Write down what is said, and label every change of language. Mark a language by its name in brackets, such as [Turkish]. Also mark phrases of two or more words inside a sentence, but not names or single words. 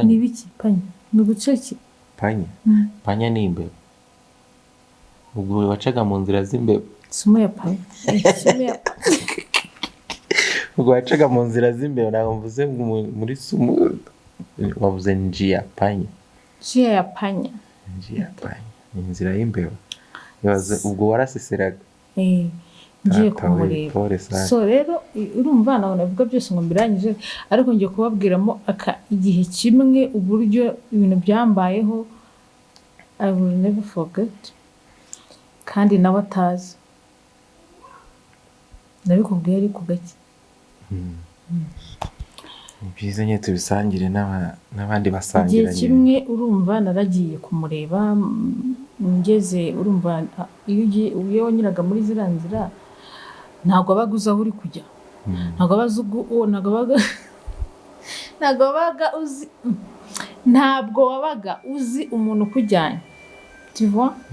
[Kinyarwanda] ni biki panya? Ni guceki Panya? Panya ni imbeba. Ubwo wacaga mu nzira z'imbeba. [Swahili] sumo ya panya sumo ya [Kinyarwanda] Ubwo wacaga mu nzira z'imbeba ntabwo mvuze muri sumo, wavuze [Swahili] njia panya. njia ya panya. Njia panya [Kinyarwanda] ni inzira y'imbeba. Ubwo waraseseraga. Ngiye kumureba. So rero urumva nawe navuga byose ngo mbirangije, ariko ngiye kubabwiramo igihe kimwe uburyo ibintu byambayeho [English] I will never forget, [Kinyarwanda] kandi nawe atazi. Nabikubwiye ariko gake. Byiza nyine tubisangire n'abandi basangiranye. Igihe kimwe urumva naragiye kumureba, ngeze urumva iyo wanyuraga muri ziriya nzira ntabwo wabaga uzi aho uri kujya, ntabwo wabaga uzi umuntu ukujyanye, [French] tu vois?